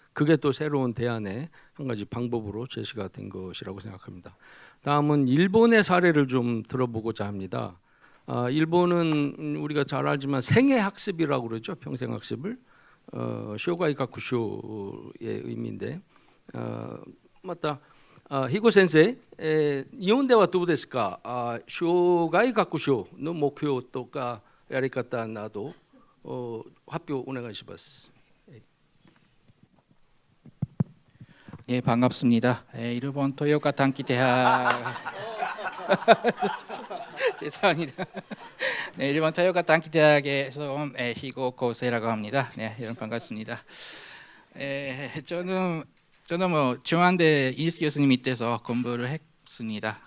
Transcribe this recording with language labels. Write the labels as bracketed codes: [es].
[ko] 그게 또 새로운 대안의 한 가지 방법으로 제시가 된 것이라고 생각합니다. 다음은 일본의 사례를 좀 들어보고자 합니다. 일본은 우리가 잘 알지만 생애 학습이라고 그러죠. 평생 학습을 쇼가이 가쿠쇼의 의미인데 맞다. [ja] 히고先生、日本ではどうですか。障害学習の目標とかやり方など発表お願いします。 [ko] 네, 반갑습니다. 일본 토요카 단기대학 죄송합니다. 네, 일본 토요카 단기대학에서 온 희고 고세라고 합니다. 네, 여러분 반갑습니다. 저는 뭐 중앙대 이수 교수님 밑에서 공부를 했습니다.